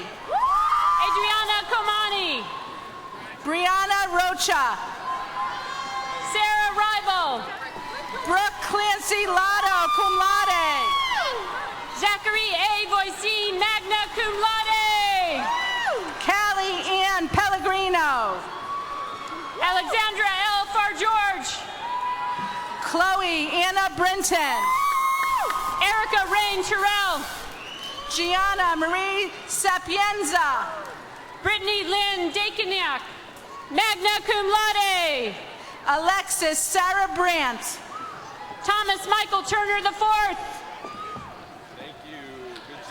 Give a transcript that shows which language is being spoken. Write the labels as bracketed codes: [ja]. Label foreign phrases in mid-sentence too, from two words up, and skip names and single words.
[en] Adriana Komani. Brianna Rocha. Sarah Rival. Brooke Clancy Lotto, [la] cum laude. [en] Zachary A. Voisin, [la] magna cum laude. [en] Callie Ann Pellegrino. Alexandra L. Fargeorge. Chloe Anna Brinton. Erica Rain Terrell. Gianna Marie Sapienza. Brittany Lynn Dakiniak, [la] magna cum laude. [en] Alexis Sarah Brandt. Thomas Michael Turner IV. Thank you.